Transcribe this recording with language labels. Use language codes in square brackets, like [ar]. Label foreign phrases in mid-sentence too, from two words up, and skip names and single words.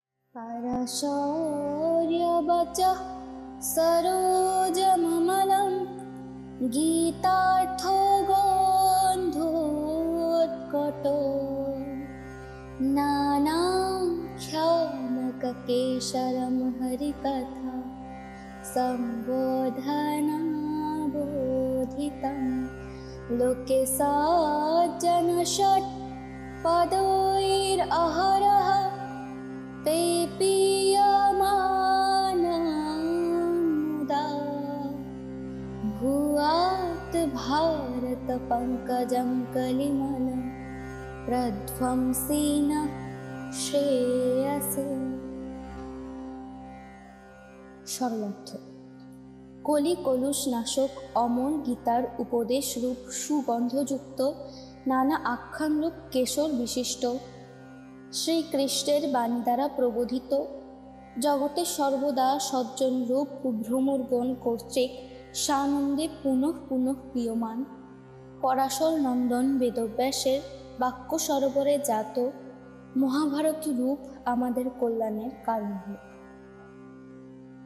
[sa] परशौर्यवचः सरोजममलं गीतार्थो गन्धोत्कटो नानाख्यानककेशरं हरिकथा सम्बोधनाबोधितं लोके सज्जनषट् पदैरहरः पेपीयमानमुदा भूयात् भारतपङ्कजं कलिमलं प्रध्वंसेन শ্রেয়সে। [bn] সরলার্থ। কলি কলুষ নাশক অমর গীতার উপদেশ রূপ সুগন্ধযুক্ত নানা আখ্যানরূপ কেশর বিশিষ্ট শ্রীকৃষ্ণের বাণী দ্বারা প্রবোধিত জগতে সর্বদা সজ্জন রূপ ভ্রমরগণ কর্তৃক সানন্দে পুনঃ পুনঃ প্রিয়মান পরাশর নন্দন বেদব্যাসের বাক্য সরোবরে জাত মহাভারত রূপ আমাদের কল্যাণের কারণ হোক।